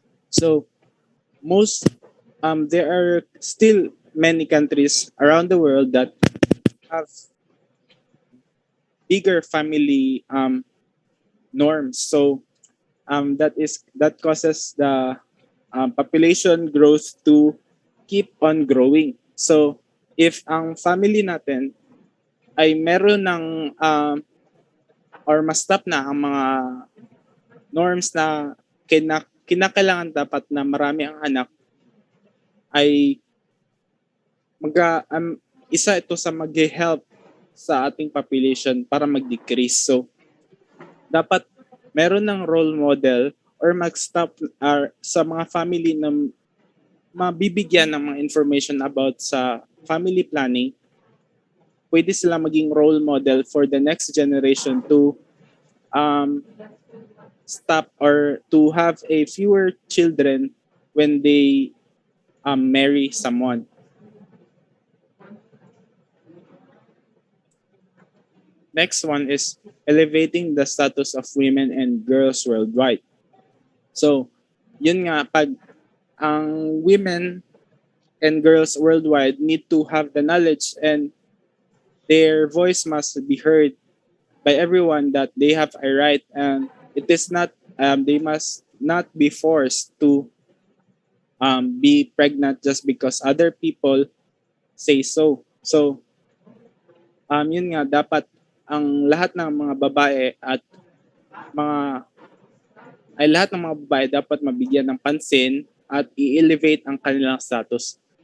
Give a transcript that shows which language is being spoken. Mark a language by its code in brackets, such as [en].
[en] So, there are still many countries around the world that have bigger family norms. So, that causes the population growth to keep on growing. [tl] So, if ang family natin ay meron ng or ma-stop na ang mga norms na kinakailangan dapat na marami ang anak, ay isa ito sa mag-help sa ating population para mag-decrease. So, dapat meron ng role model or mag-stop sa mga family na mabibigyan ng mga information about sa family planning. Pwede sila maging [en] role model for the next generation to stop or to have a fewer children when they marry someone. Next one is elevating the status of women and girls worldwide. [tl] So, yun nga, pag ang [en] women and girls worldwide need to have the knowledge and their voice must be heard by everyone that they have a right, and it is not they must not be forced to be pregnant just because other people say so. [tl] So, yun nga, dapat ang lahat ng mga babae at mga lahat ng mga babae dapat mabigyan ng pansin at i-elevate ang kanilang status.